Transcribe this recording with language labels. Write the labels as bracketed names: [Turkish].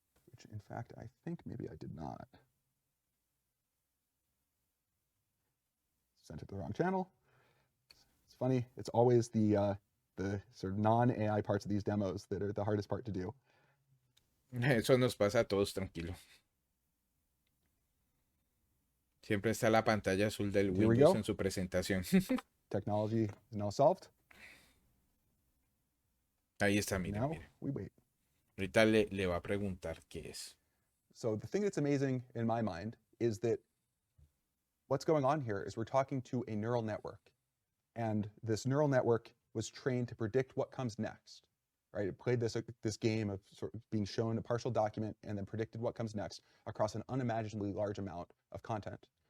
[English] which in fact I think maybe I did not. Sent it to the wrong channel. It's funny. It's always the sort of non-AI parts of these demos that are the hardest part to do. [Spanish] Eso nos pasa a todos, tranquilo. Siempre está la pantalla azul del Windows en su presentación. [English] Technology is now solved. [Spanish] Ahí está, miren, [English] Now [Spanish] miren. [English] we wait. [Spanish] Ahorita le va a preguntar qué es. [English] So the thing that's amazing in my mind is that what's going on here is we're talking to a neural network. And this neural network was trained to predict what comes next, right? It played this game of sort of being shown a partial document and then predicted what comes next across an unimaginably large amount of content.